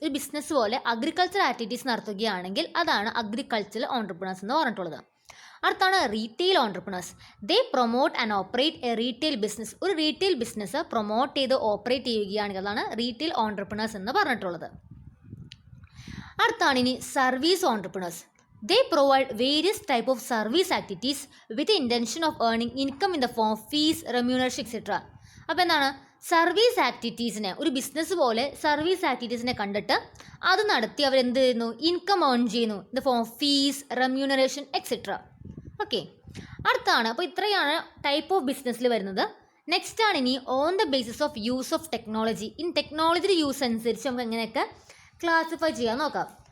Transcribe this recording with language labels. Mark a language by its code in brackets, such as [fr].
[ml] ഒരു ബിസിനസ് പോലെ agriculture activities നടത്തുകയാണെങ്കിൽ അതാണ് അഗ്രികൾച്ചറൽ ഓൺട്രപ്രണേഴ്സ് എന്ന് പറഞ്ഞിട്ടുള്ളത്. അടുത്താണ് [en] Retail entrepreneurs. They promote and operate a retail business. [ml] ഒരു റീറ്റെയിൽ ബിസിനസ് പ്രൊമോട്ട് ചെയ്ത് ഓപ്പറേറ്റ് ചെയ്യുകയാണെങ്കിൽ അതാണ് റീറ്റെയിൽ ഓൺട്രപ്രണേഴ്സ് എന്ന് പറഞ്ഞിട്ടുള്ളത്. അടുത്താണ് ഇനി service entrepreneurs. [en] They provide various type of service activities with the intention of earning income in the form of fees, remuneration, etc. [ml] അപ്പോൾ എന്താണ്, സർവീസ് ആക്ടിവിറ്റീസിനെ ഒരു ബിസിനസ് പോലെ സർവീസ് ആക്ടിവിറ്റീസിനെ കണ്ടിട്ട് അത് നടത്തി അവരെന്ത് ചെയ്യുന്നു, ഇൻകം ഏൺ ചെയ്യുന്നു [en] In the form of fees, remuneration, etcetera. [ml] Okay, അടുത്താണ്. അപ്പോൾ ഇത്രയാണ് ടൈപ്പ് ഓഫ് ബിസിനസ്സിൽ വരുന്നത്. നെക്സ്റ്റ് ആണ് ഇനി [en] On the basis of use of technology. [ml] ടെക്നോളജിയുടെ യൂസ് അനുസരിച്ച് നമുക്ക് എങ്ങനെയൊക്കെ ക്ലാസിഫൈ ചെയ്യാൻ നോക്കാം.